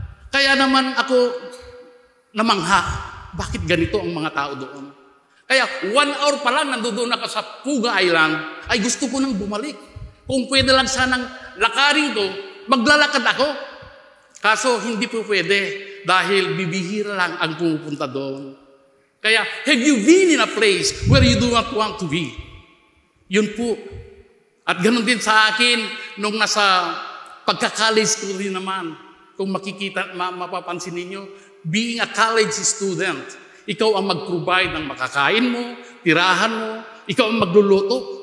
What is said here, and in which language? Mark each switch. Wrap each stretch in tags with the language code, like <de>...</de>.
<tl>Kaya naman ako namangha, bakit ganito ang mga tao doon? Kaya 1 hour pa lang nandoon ako sa Fuga Island, ay gusto ko nang bumalik. Kung pwede lang sanang lakarin ko, maglalakad ako. Kaso hindi po pwede dahil bibihira lang ang pumupunta doon.</tl> <en>Kaya, have you been in a place where you do not want to be?</en> <tl>Yun po. At ganun din sa akin, nung nasa pagka-college ko rin naman, kung makikita, mapapansin ninyo,</tl> <en>being a college student,</en> <tl>ikaw ang mag-provide ng makakain mo, tirahan mo, ikaw ang magluluto.</tl>